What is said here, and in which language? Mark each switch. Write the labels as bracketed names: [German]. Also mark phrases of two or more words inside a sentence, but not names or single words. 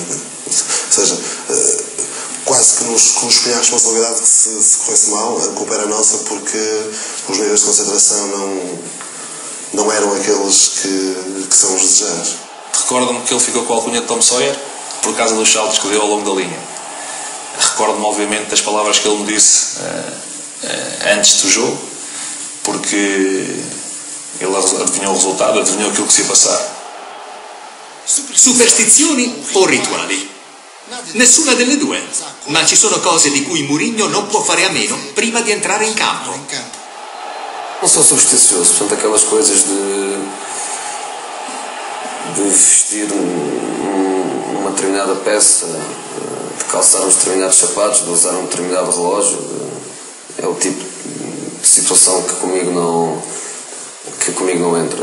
[Portuguese] Ou seja, quase que nos punha a responsabilidade que se corresse mal, a culpa era nossa porque os níveis de concentração não eram aqueles que são os desejados. Recordo-me que ele ficou com a alcunha de Tom Sawyer por causa dos saltos que deu ao longo da linha. Recordo-me, obviamente, das palavras que ele me disse antes do jogo, porque ele adivinhou o resultado, adivinhou aquilo que se ia passar. [Italian] Superstizioni o rituali? Nessuna delle due, ma ci sono cose di cui Mourinho non può fare a meno prima di entrare in campo. [Portuguese] Não sou supersticioso, portanto aquelas coisas de vestir uma determinada peça, de calçar uns determinados sapatos, de usar um determinado relógio, é o tipo de situação que comigo não entra.